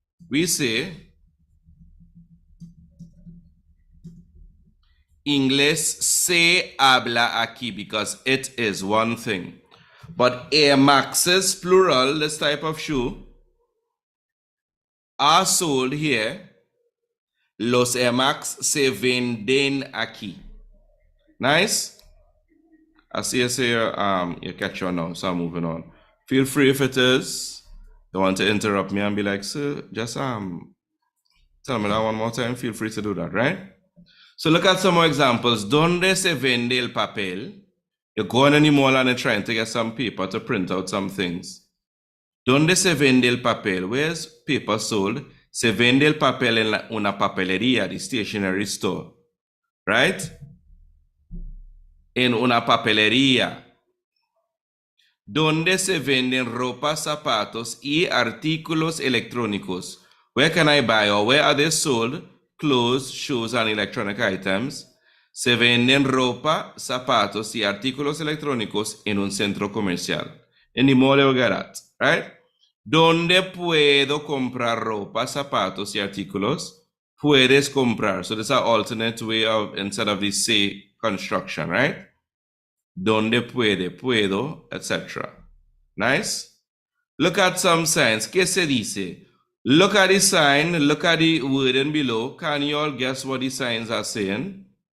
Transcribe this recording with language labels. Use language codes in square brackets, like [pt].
[en] We say, [es] Inglés se habla aquí, [en] because it is one thing. But Air Maxes, plural, this type of shoe, are sold here. [es] Los Air Max se venden aquí. [en] Nice? I see you say you catch on now, so I'm moving on. Feel free if it is, you want to interrupt me and be like, sir, just tell me that one more time. Feel free to do that, right? So look at some more examples. [es] Donde se vende el papel? [en] You're going in the mall and you're trying to get some paper to print out some things. [es] Donde se vende el papel? [en] Where's paper sold? [es] Se vende el papel en una papelería, [en] the stationery store. Right? [es] En una papelería. Donde se venden ropa, zapatos y artículos electrónicos? [en] Where can I buy or where are they sold? Clothes, shoes, and electronic items. [es] Se venden ropa, zapatos y artículos electrónicos en un centro comercial. [en] In the mall you'll get that, right? [es] ¿Dónde puedo comprar ropa, zapatos y artículos? Puedes comprar. [en] So this is an alternate way of, instead of the say construction, right? [es] ¿Dónde puede, puedo, etc. [en] Nice? Look at some signs. [es] ¿Qué se dice? [en] Look at the sign, look at the wording below. Can you all guess what the signs are saying?